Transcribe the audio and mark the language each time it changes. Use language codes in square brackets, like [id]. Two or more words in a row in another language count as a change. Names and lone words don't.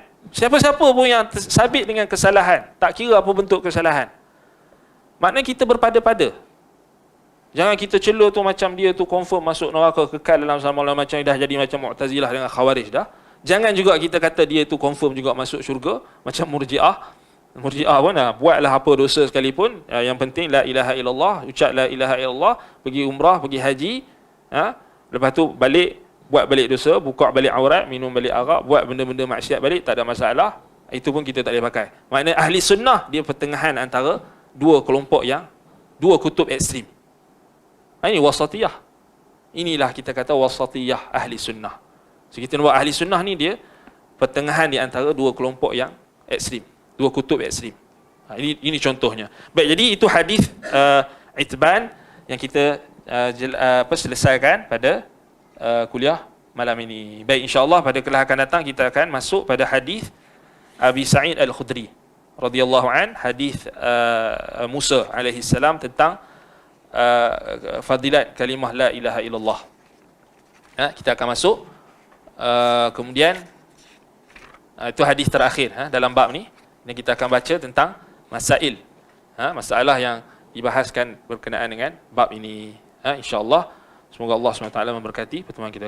[ms] Siapa-siapa pun yang sabit dengan kesalahan, tak kira apa bentuk kesalahan, maknanya kita berpada-pada. Jangan kita cela tu macam dia tu confirm masuk neraka kekal dalam selama-lamanya, macam dah jadi macam Mu'tazilah dengan Khawarij dah. Jangan juga kita kata dia tu confirm juga masuk syurga macam Murji'ah. Murji'ah pun buatlah apa dosa sekalipun, yang penting [ar] لا إله إلا الله, [ms] ucap [ar] لا إله إلا الله, [ms] pergi umrah, pergi haji, lepas tu balik, buat balik dosa, buka balik aurat, minum balik arak, buat benda-benda maksiat balik, tak ada masalah. Itu pun kita tak boleh pakai. Maknanya ahli sunnah dia pertengahan antara dua kelompok yang, dua kutub ekstrim. Ini wasatiyah. Inilah kita kata wasatiyah ahli sunnah. So kita buat ahli sunnah ni dia pertengahan di antara dua kelompok yang ekstrim, dua kutub ekstrim. Ini contohnya. Baik, jadi itu hadis Itban yang kita selesaikan pada kuliah malam ini. Baik, [ar] إن شاء الله [ms] pada kelas akan datang kita akan masuk pada hadis Abi Sa'id Al-Khudri [ar] رضي الله عن, [ms] hadis Musa [ar] عليه السلام [ms] tentang fadilat kalimah [ar] لا إله إلا الله. [ms] Kita akan masuk. Kemudian itu hadis terakhir dalam bab ni. Dan kita akan baca tentang masail, masalah yang dibahaskan berkenaan dengan bab ini. [ar] إن شاء الله, [ms] semoga Allah SWT memberkati pertemuan kita.